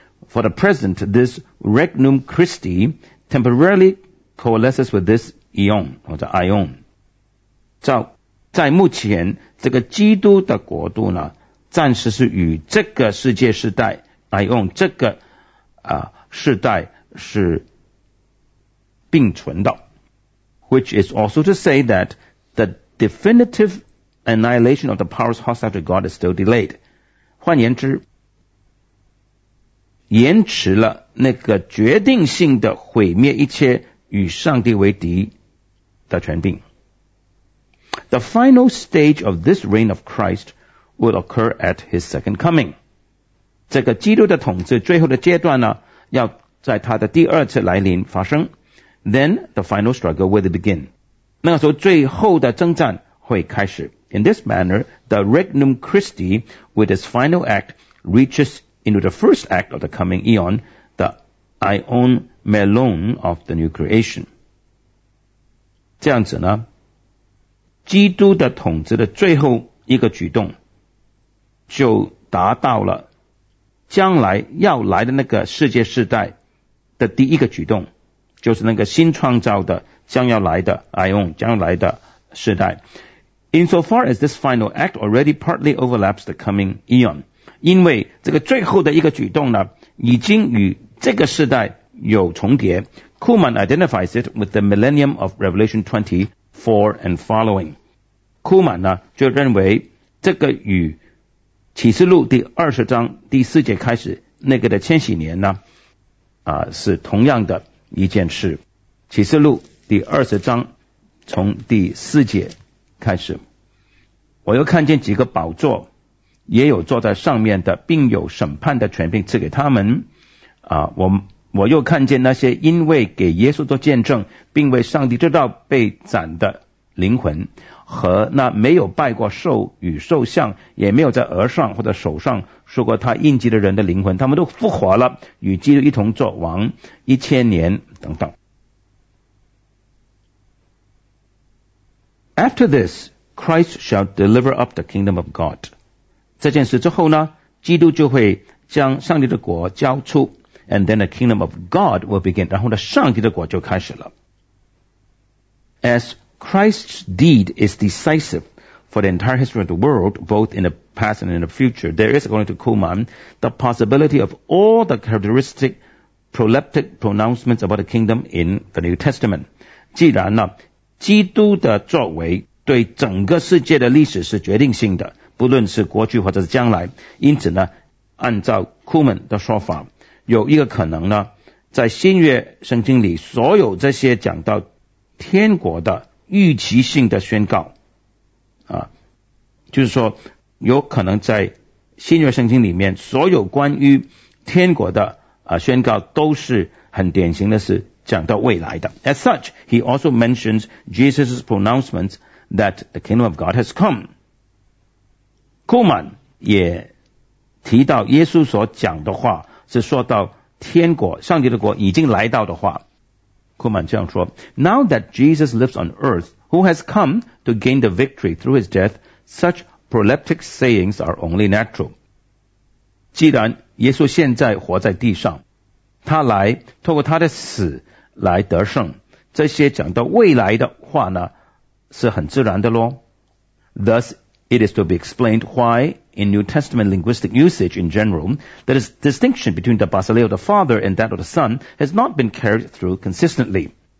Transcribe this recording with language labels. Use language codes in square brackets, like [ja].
[en] For the present, this Regnum Christi temporarily coalesces with this aeon, [zh] 或者 [en] aeon. [zh] 在目前，这个基督的国度呢，暂时是与这个世界时代 aeon 这个世代是并存的。 [en] Which is also to say that the definitive annihilation of the powers hostile to God is still delayed. [zh] 换言之，延迟了那个决定性的毁灭一切与上帝为敌的权柄。 [en] The final stage of this reign of Christ will occur at his second coming. [zh] 这个基督的统治最后的阶段呢，要在他的第二次来临发生。 [en] Then the final struggle will begin. [zh] 那个时候最后的征战会开始。 [en] In this manner, the Regnum Christi with its final act reaches into the first act of the coming aeon, the aeon melon of the new creation. [zh] 这样子呢，基督的统治的最后一个举动就达到了将来要来的那个世界世代的第一个举动，就是那个新创造的将要来的 aeon 将来的世代。 [en] Insofar as this final act already partly overlaps the coming aeon, [zh] 因为这个最后的一个举动呢，已经与这个世代有重叠。 [en] Kuhlman identifies it with the millennium of Revelation 20:4 and following. [zh] Kuhlman 呢就认为这个与启示录第二十章第四节开始那个的千禧年呢，是同样的一件事。启示录第二十章从第四节开始，我又看见几个宝座，也有坐在上面的，并有审判的权柄赐给他们。我又看见那些因为给耶稣做见证，并为上帝之道被斩的灵魂，和那没有拜过兽与兽像，也没有在额上或者手上受过他印记的人的灵魂，他们都复活了，与基督一同作王一千年等等。 [en] After this, Christ shall deliver up the kingdom of God. [zh] 这件事之后呢，基督就会将上帝的国交出。 [en] And then the kingdom of God will begin. [zh] 然后呢，上帝的国就开始了。 [en] As Christ's deed is decisive for the entire history of the world, both in the past and in the future, there is, according to Kuhlman, the possibility of all the characteristic proleptic pronouncements about the kingdom in the New Testament. [zh] 既然呢，基督的作为对整个世界的历史是决定性的，不论是过去或者是将来。因此呢，按照库门的说法，有一个可能呢，在新约圣经里所有这些讲到天国的预期性的宣告就是说有可能在新约圣经里面所有关于天国的宣告都是很典型的是讲到未来的。 [en] As such, he also mentions Jesus' pronouncement that the kingdom of God has come. [zh] Kuhlman 也提到耶稣所讲的话是说到天国，上帝的国已经来到的话。 [en] Kuhlman [zh] 这样说， [en] Now that Jesus lives on earth, who has come to gain the victory through his death, such proleptic sayings are only natural. [zh] 既然耶稣现在活在地上，他来透过他的死来得胜，这些讲到未来的话呢，是很自然的咯。 [en] Thus, it is to be explained why, in New Testament linguistic usage in general, the distinction between the basileia of the Father and that of the Son has not been carried through consistently.